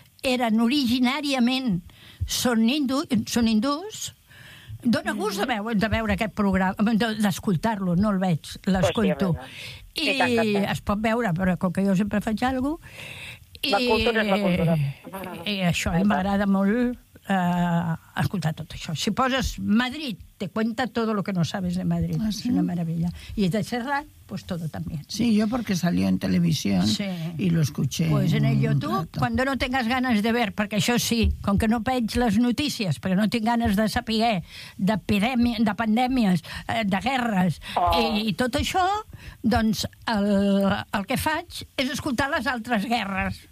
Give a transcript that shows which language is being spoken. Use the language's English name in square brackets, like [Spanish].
[Catalan] eren originàriament són hindús. Dóna gust de veure aquest programa, d'escoltar-lo, no el veig, l'escolto. Pues sí, i tant, es pot veure, però com que jo sempre faig alguna cosa... La cultura. Això, m'agrada molt escoltar tot això. Si poses [Spanish] Madrid, te cuenta todo lo que no sabes de Madrid. Ah, sí? [Catalan] És una meravella. I de [Spanish] Serrat, pues todo también. Sí, yo porque salió en televisión sí. Y lo escuché. Pues en el YouTube, cuando no tengas ganas de ver, [Catalan] porque això sí, com que no veig les notícies, perquè no tinc ganes de saber de pandèmies, de guerres, i tot això, doncs el que faig és escoltar les altres guerres.